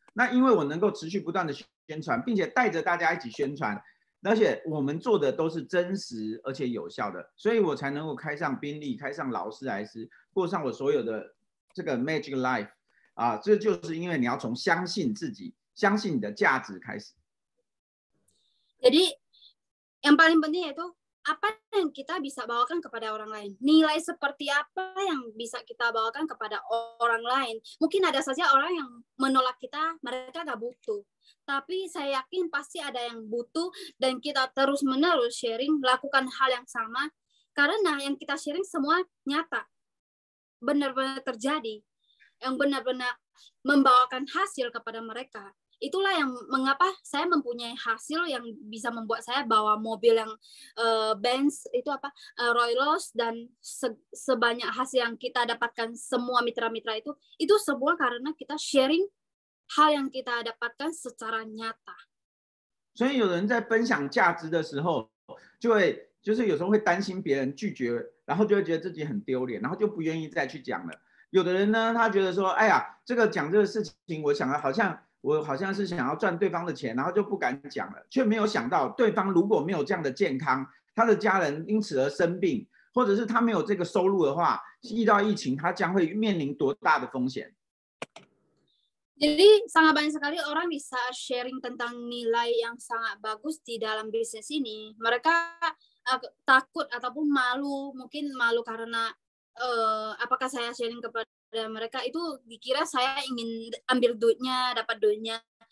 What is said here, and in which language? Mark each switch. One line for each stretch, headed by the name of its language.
Chinese: 那因为我能够持续不断的宣传，并且带着大家一起宣传，而且我们做的都是真实而且有效的，所以我才能够开上宾利，开上劳斯莱斯，过上我所有的这个
English: magic life
Chinese: 啊，这就是因为你要从相信自己、相信你的价值开始。
Indonesian: Jadi yang paling penting yaitu apa yang kita bisa bawakan kepada orang lain. Nilai seperti apa yang bisa kita bawakan kepada orang lain. Mungkin ada saja orang yang menolak kita, mereka nggak butuh. Tapi saya yakin pasti ada yang butuh dan kita terus-menerus sharing, lakukan hal yang sama. Karena yang kita sharing semua nyata. Benar-benar terjadi. Yang benar-benar membawakan hasil kepada mereka. Itulah yang mengapa saya mempunyai hasil yang bisa membuat saya bawa mobil yang Benz itu apa Royals dan sebanyak hasil yang kita dapatkan semua mitra-mitra itu semua karena kita sharing hal yang kita dapatkan secara nyata.
Chinese: 所以有人在分享价值的时候，就是有时候会担心别人拒绝然后就会觉得自己很丢脸，然后就不愿意再去讲了。有的人呢，他觉得说，哎呀，讲这个事情，我好像是想要赚对方的钱，然后就不敢讲了，却没有想到对方如果没有这样的健康，他的家人因此而生病，或者是他没有这个收入的话，遇到疫情，他将会面临多大的风险。
Indonesian: Jadi sangat banyak sekali orang bisa sharing tentang nilai yang sangat bagus di dalam bisnis ini. Mereka takut ataupun malu, mungkin malu karena apakah saya sharing kepada mereka itu dikira saya ingin ambil duitnya, dapat duitnya.